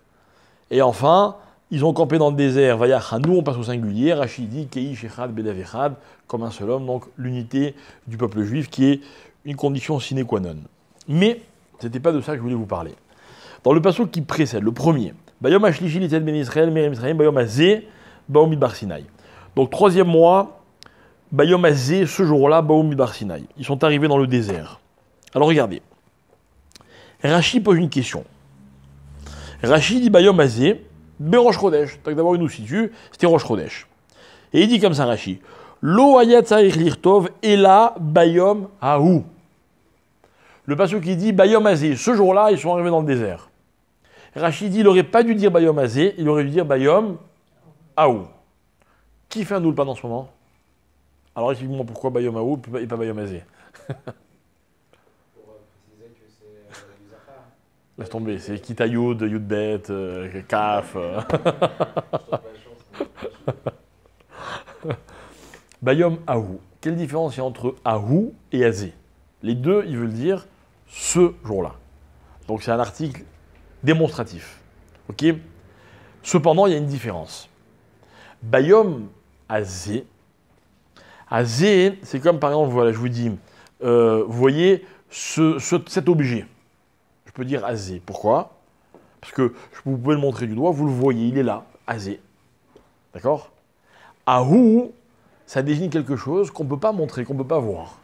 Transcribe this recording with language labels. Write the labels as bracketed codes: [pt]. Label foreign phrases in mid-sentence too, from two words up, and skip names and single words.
[fr] Et enfin, ils ont campé dans le désert. Nous, on passe au singulier. Rachid dit [he] כאיש אחד בלב אחד, [fr] comme un seul homme, donc l'unité du peuple juif, qui est une condition [la] sine qua non. [fr] Mais ce n'était pas de ça que je voulais vous parler. Dans le passage qui précède, le premier, [he] ביום השלישי לצאת בני ישראל מארץ מצרים ביום הזה באו מדבר סיני. [fr] Donc 3e mois, [he] ביום הזה, [fr] ce jour-là, [he] באו מדבר סיני. [fr] Ils sont arrivés dans le désert. Alors regardez. Rashi pose une question. [he] Rashi dit ביום הזה בראש חודש. [fr] D'abord il nous situe, c'était [he] ראש חודש. [fr] Et il dit comme ça Rashi. [he] לא היה צריך לכתוב אלא ביום ההוא. [fr] Le passage qui dit [he] ביום הזה, [fr] ce jour-là, ils sont arrivés dans le désert. Rachid dit, il n'aurait pas dû dire [he] ביום הזה, [fr] il aurait dû dire [he] ביום ההוא. [fr] Qui fait un doulpan en ce moment? Alors explique-moi pourquoi [he] ביום ההוא [fr] et pas [he] ביום הזה. [fr] Pour préciser que c'est les affaires. Laisse tomber, c'est Kitayoud, Yudbet, Kaf. [he] ביום ההוא. [fr] Quelle différence il y a entre Hahu et Azeh? Les deux, ils veulent dire ce jour-là. Donc c'est un article démonstratif. Ok? Cependant, il y a une différence. [he] ביום הזה. [fr] Azeh, c'est comme par exemple, voilà, je vous dis, vous voyez cet objet. Je peux dire Azeh. Pourquoi? Parce que vous pouvez le montrer du doigt, vous le voyez, il est là, Azeh. D'accord? Hahu, ça désigne quelque chose qu'on ne peut pas montrer, qu'on ne peut pas voir.